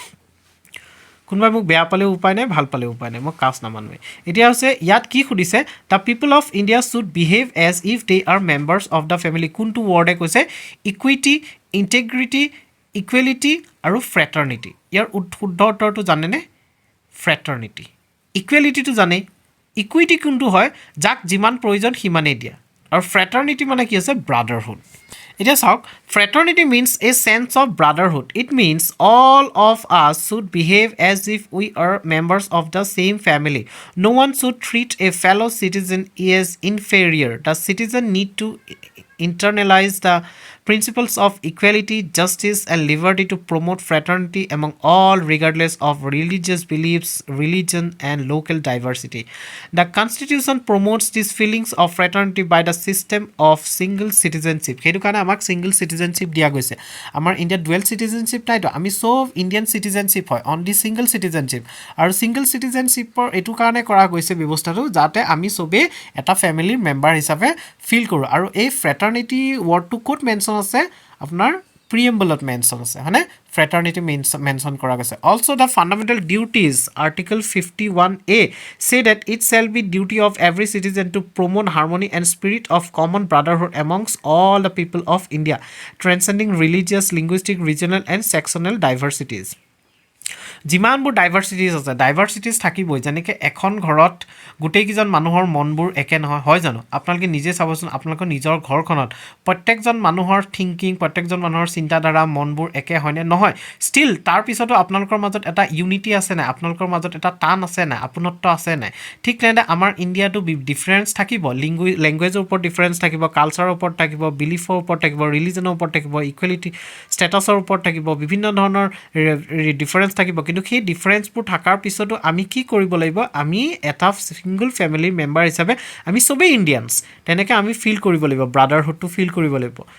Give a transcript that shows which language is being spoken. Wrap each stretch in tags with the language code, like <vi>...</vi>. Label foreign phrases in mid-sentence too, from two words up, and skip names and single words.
<as>কোনোবাই মোক বেয়া পালেও উপায় নাই ভাল পালেও উপায় নাই মই কাষ্ট নামানোৱে এতিয়া হৈছে ইয়াত কি সুধিছে</as> <en>the people of India should behave as if they are members of the family</en> <as>কোনটো ৱৰ্ডে কৈছে</as> <en>equity integrity equality</en> <as>আৰু ফ্ৰেটাৰ্নিটি ইয়াৰ শুদ্ধ উত্তৰটো জানেনে</as> <en>fraternity equalityটো</en> <as>জানে ইকুইটি কোনটো হয় যাক যিমান প্ৰয়োজন সিমানেই দিয়া আৰু ফ্ৰেটাৰ্নিটি মানে কি আছে ব্ৰাদাৰহুড এতিয়া চাওক</as> <en>fraternity means a sense of brotherhood it means all of us should behave as if we are members of the same family no one should treat a fellow citizen as inferior the citizen need to internalize the principles of equality justice and liberty to promote fraternity among all regardless of religious beliefs religion and local diversity the constitution promotes these feelings of fraternity by the system of single citizenship</en> <as>সেইটো কাৰণে আমাক</as> <en>single citizenship</en> <as>দিয়া গৈছে আমাৰ ইণ্ডিয়া</as> <en>dual citizenship</en> <as>নাইতো আমি সব</as> <en>Indian citizenship</en> <as>হয় অনলি</as> <en>single citizenship</en> <as>আৰু</as> <en>single citizenship</en> <as>ৰ এইটো কাৰণে কৰা গৈছে ব্যৱস্থাটো যাতে আমি সবে এটা</as> <en>familyৰ member</en> <as>হিচাপে ফিল কৰোঁ আৰু এই</as> <en>fraternity wordটো</en> <as>ক'ত মেনশ্যন আছে আপোনাৰ প্ৰিএম্বলত মেনশ্যন আছে হয়নে ফ্ৰেটাৰ্নিটি মেনশ্যন কৰা গৈছে</as> <en>also the fundamental duties article 51A say that it shall be duty of every citizen to promote harmony and spirit of common brotherhood amongst all the people of India transcending religious linguistic regional and sectional diversities</en> <as>যিমানবোৰ ডাইভাৰ্চিটিজ আছে ডাইভাৰ্চিটিজ থাকিবই যেনেকৈ এখন ঘৰত গোটেইকেইজন মানুহৰ মনবোৰ একে নহয় হয় জানো আপোনালোকে নিজে চাবচোন আপোনালোকৰ নিজৰ ঘৰখনত প্ৰত্যেকজন মানুহৰ থিংকিং প্ৰত্যেকজন মানুহৰ চিন্তাধাৰা মনবোৰ একে হয়নে নহয় ষ্টিল তাৰপিছতো আপোনালোকৰ মাজত এটা ইউনিটি আছে নাই আপোনালোকৰ মাজত এটা টান আছে নাই আপোনত্ব আছে নাই ঠিক তেনেদৰে আমাৰ ইণ্ডিয়াটো ডিফাৰেঞ্চ থাকিব লেংগুৱেজৰ ওপৰত ডিফাৰেঞ্চ থাকিব কালচাৰৰ ওপৰত থাকিব বিলিফৰ ওপৰত থাকিব ৰিলিজনৰ ওপৰত থাকিব</as> <en>equality statusৰ</en> <as>ওপৰত থাকিব বিভিন্ন ধৰণৰ ডিফাৰেঞ্চ থাকিব কিন্তু সেই ডিফাৰেঞ্চবোৰ থকাৰ পিছতো আমি কি কৰিব লাগিব আমি এটা</as> <en>single familyৰ member</en> <as>হিচাপে আমি সবেই ইণ্ডিয়ানছ তেনেকৈ আমি ফিল কৰিব লাগিব ব্ৰাদাৰহুডটো ফিল কৰিব লাগিব</as>